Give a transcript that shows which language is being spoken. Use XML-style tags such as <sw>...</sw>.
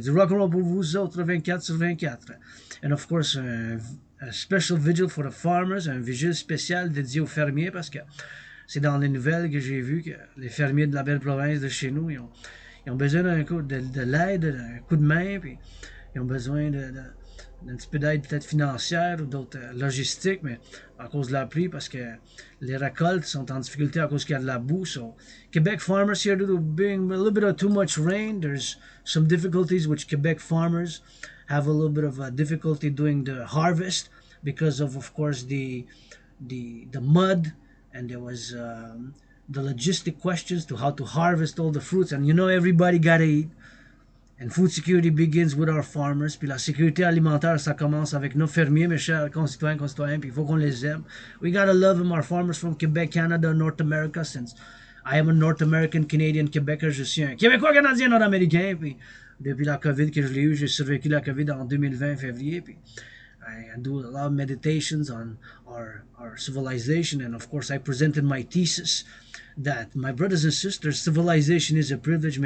<fr>Du rock and roll pour vous autres 24 sur 24.</fr> <en>And of course, a special vigil for the farmers,</en> <fr>un vigile spécial dédié aux fermiers, parce que c'est dans les nouvelles que j'ai vu que les fermiers de la belle province de chez nous, ils ont besoin de l'aide, d'un coup de main, puis ils ont besoin d'un petit peu d'aide peut-être financière ou d'autres logistiques, mais à cause de la pluie, parce que les récoltes sont en difficulté à cause qu'il y a de la boue.</fr> <en>So, Quebec farmers here, due to being a little bit of too much rain, there's some difficulties which Quebec farmers have a little bit of a difficulty doing the harvest because of course, the mud, and there was the logistic questions to how to harvest all the fruits, and you know everybody gotta eat. And food security begins with our farmers.</en> <fr>Puis la sécurité alimentaire, ça commence avec nos fermiers, mes chers concitoyens, puis il faut qu'on les aime.</fr> <en>We gotta love them, our farmers from Quebec, Canada, North America, since I am a North American, Canadian, Québécois,</en> <fr>je suis un Québécois, Canadien, Nord-Américain, puis depuis la COVID que je l'ai eu, j'ai survécu la COVID en 2020, février, puis</fr> <en>I do a lot of meditations on our civilization, and of course I presented my thesis that, my brothers and sisters, civilization is a privilege.</en>